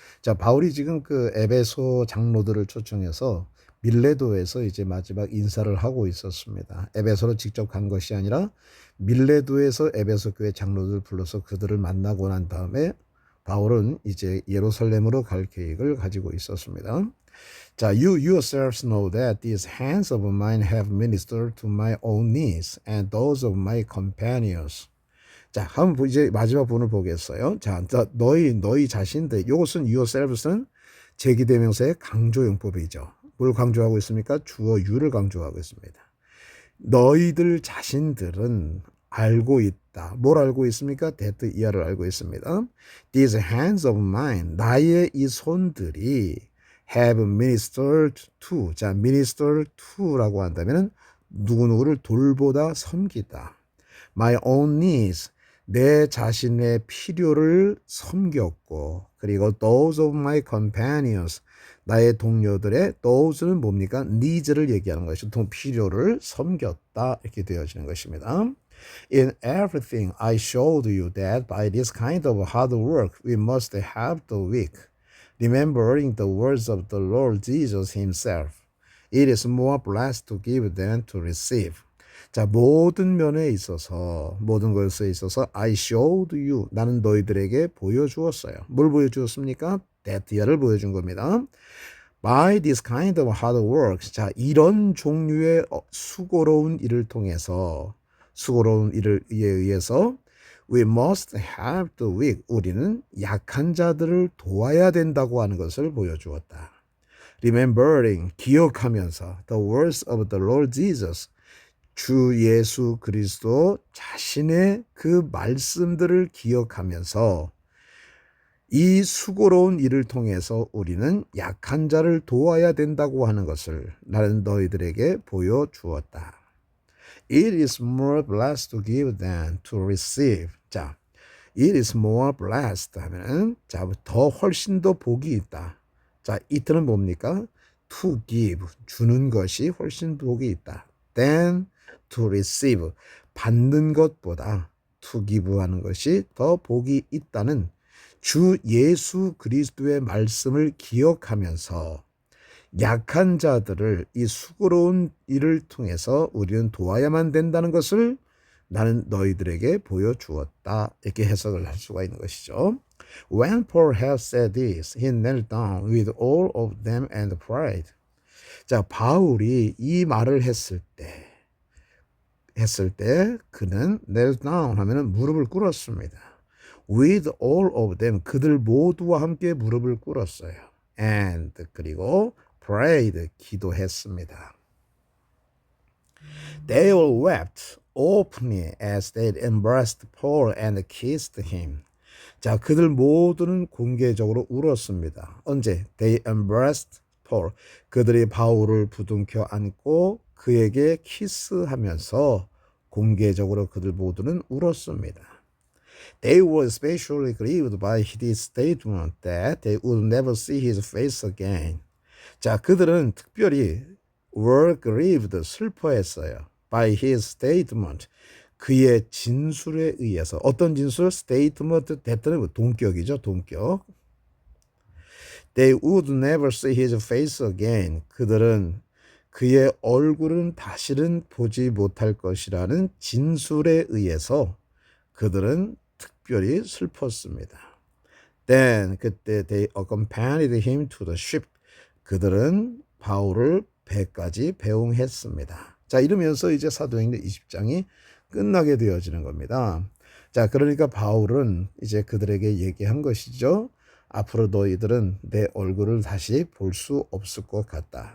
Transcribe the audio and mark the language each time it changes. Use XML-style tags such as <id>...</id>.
<ko>자, 바울이 지금 그 에베소 장로들을 초청해서 밀레도에서 이제 마지막 인사를 하고 있었습니다. 에베소로 직접 간 것이 아니라 밀레도에서 에베소 교회 장로들 불러서 그들을 만나고 난 다음에 바울은 이제 예루살렘으로 갈 계획을 가지고 있었습니다.</ko> <en>자, you yourselves know that these hands of mine have ministered to my own needs and those of my companions.</en> <ko>자, 한번 이제 마지막 부분을 보겠어요. 자, 너희 자신들, 이것은 yourselves는 제기대명사의 강조용법이죠. 뭘 강조하고 있습니까? 주어 you를 강조하고 있습니다. 너희들 자신들은 알고 있다. 뭘 알고 있습니까? that 이하를 알고 있습니다.</ko> <en>These hands of mine,</en> <ko>나의 이 손들이</ko> <en>have ministered to.</en> <ko>자, minister to라고 한다면은 누구누구를 돌보다 섬기다.</ko> <en>My own needs,</en> <ko>내 자신의 필요를 섬겼고, 그리고</ko> <en>those of my companions,</en> <ko>나의 동료들의 those는 뭡니까? needs를 얘기하는 것이죠. 필요를 섬겼다 이렇게 되어지는 것입니다.</ko> <en>In everything I showed you that by this kind of hard work we must help the weak, remembering the words of the Lord Jesus himself. It is more blessed to give than to receive.</en> <ko>자, 모든 면에 있어서, 모든 것에 있어서</ko> <en>I showed you,</en> <ko>나는 너희들에게 보여주었어요. 뭘 보여주었습니까? that야를 보여준 겁니다.</ko> <en>By this kind of hard work,</en> <ko>자, 이런 종류의 수고로운 일을 통해서, 수고로운 일에 의해서</ko> <en>we must help the weak,</en> <ko>우리는 약한 자들을 도와야 된다고 하는 것을 보여주었다. Remembering, 기억하면서</ko> <en>the words of the Lord Jesus,</en> <ko>주 예수 그리스도 자신의 그 말씀들을 기억하면서 이 수고로운 일을 통해서 우리는 약한 자를 도와야 된다고 하는 것을 나는 너희들에게 보여주었다.</ko> <en>It is more blessed to give than to receive.</en> <ko>자,</ko> <en>it is more blessed</en> <ko>하면은 자, 더 훨씬 더 복이 있다. 자, it는 뭡니까? to give, 주는 것이 훨씬 복이 있다.</ko> <en>than to receive,</en> <ko>받는 것보다 to give 하는 것이 더 복이 있다는 주 예수 그리스도의 말씀을 기억하면서 약한 자들을 이 수고로운 일을 통해서 우리는 도와야만 된다는 것을 나는 너희들에게 보여주었다. 이렇게 해석을 할 수가 있는 것이죠.</ko> <en>When Paul had said this, he knelt down with all of them and prayed.</en> <ko>자, 바울이 이 말을 했을 때 그는</ko> <en>knelt down</en> <ko>하면은 무릎을 꿇었습니다.</ko> <en>With all of them,</en> <ko>그들 모두와 함께 무릎을 꿇었어요. And 그리고 prayed, 기도했습니다.</ko> <en>They all wept openly as they embraced Paul and kissed him.</en> <ko>자, 그들 모두는 공개적으로 울었습니다.</ko> <en>언제? They embraced Paul.</en> <ko>그들이 바울을 부둥켜 안고 그에게 키스하면서 공개적으로 그들 모두는 울었습니다.</ko> <en>They were especially grieved by his statement that they would never see his face again.</en> <ko>자, 그들은 특별히</ko> <en>were grieved,</en> <ko>슬퍼했어요.</ko> <en>by his statement,</en> <ko>그의 진술에 의해서. 어떤 진술? statement, 대표는 동격이죠, 동격.</ko> <en>They would never see his face again.</en> <ko>그들은 그의 얼굴은 다시는 보지 못할 것이라는 진술에 의해서 그들은 특별히 슬펐습니다.</ko> <en>Then</en> <ko>그때</ko> <en>they accompanied him to the ship.</en> <ko>그들은 바울을 배까지 배웅했습니다. 자, 이러면서 이제 사도행전 20장이 끝나게 되어지는 겁니다. 자, 그러니까 바울은 이제 그들에게 얘기한 것이죠. 앞으로 너희들은 내 얼굴을 다시 볼 수 없을 것 같다.</ko>